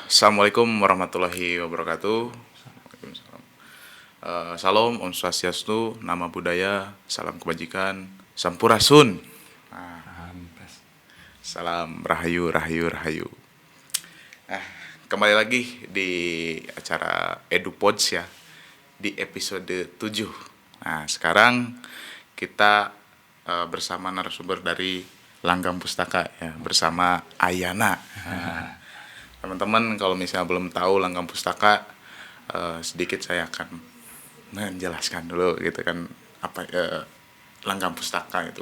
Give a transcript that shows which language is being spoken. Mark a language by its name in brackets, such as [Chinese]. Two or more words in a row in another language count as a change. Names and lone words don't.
[Arabic] السلام عليكم ورحمة الله وبركاته. Waalaikumsalam. [Indonesian] Salam, [Balinese] Om Swastiastu, [Indonesian] Nama Budaya, Salam Kebajikan, Sampurasun. Hampes. Salam Rahayu, Rahayu, Rahayu. Nah, kembali lagi di acara EduPods ya, di episode 7. Nah, sekarang kita bersama narasumber dari Langgam Pustaka ya, bersama Ayana. Nah, teman-teman kalau misalnya belum tahu Langgam Pustaka, sedikit saya akan menjelaskan dulu gitu kan apa Langgam Pustaka itu.